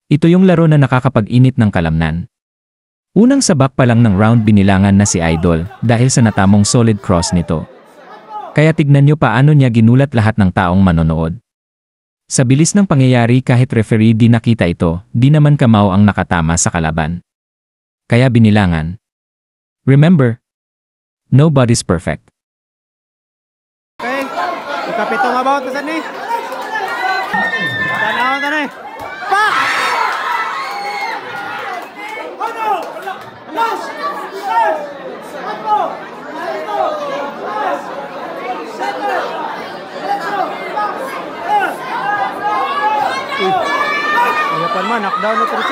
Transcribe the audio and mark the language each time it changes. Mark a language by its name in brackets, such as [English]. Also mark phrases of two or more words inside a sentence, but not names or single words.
[Filipino] Ito yung laro na nakakapag-init ng kalamnan. Unang sabak pa lang ng round binilangan na si Idol dahil sa natamong solid cross nito. Kaya tignan nyo paano niya ginulat lahat ng taong manonood. Sa bilis ng pangyayari kahit referee di nakita ito, di naman Kamau ang nakatama sa kalaban. Kaya binilangan. [English] Remember, nobody's perfect. [Filipino] Okay, ikapitong about na saan eh? Tanaw na eh. Pak! Iyapan man, knockdown na Triso.